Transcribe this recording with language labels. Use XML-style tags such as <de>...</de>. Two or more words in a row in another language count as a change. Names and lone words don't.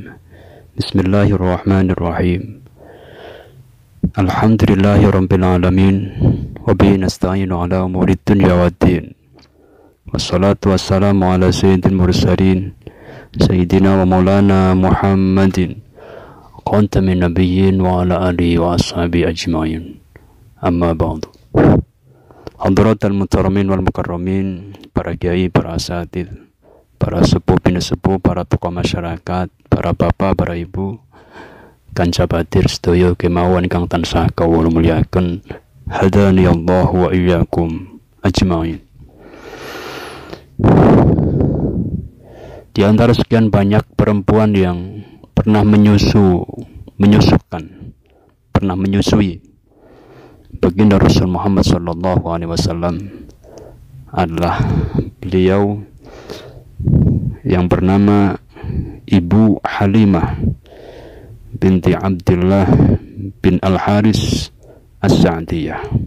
<ar>بسم الله الرحمن الرحيم. الحمد لله رب العالمين وبه نستعين على أمور الدنيا والدين. والصلاة والسلام على سيد المرسلين سيدنا ومولانا محمد خاتم النبيين وعلى آله وأصحابه أجمعين. أما بعد. حضرات المكرمين والمكرمين,</ar> <jv>para kiai, para asatidz, para sepuh bin sepuh, para tokoh masyarakat, para bapak, para ibu, kanca batir sedaya kemawon kang tansah kawula mulyaken,</jv> <ar>هداني الله وإياكم أجمعين.</ar> <id>Di antara sekian banyak perempuan yang pernah menyusui baginda Rasul Muhammad</id> <ar>صلى الله عليه وسلم</ar> <id>adalah beliau yang bernama Ibu Halimah binti Abdullah bin Al-Haris As-Sa'diyah.</id>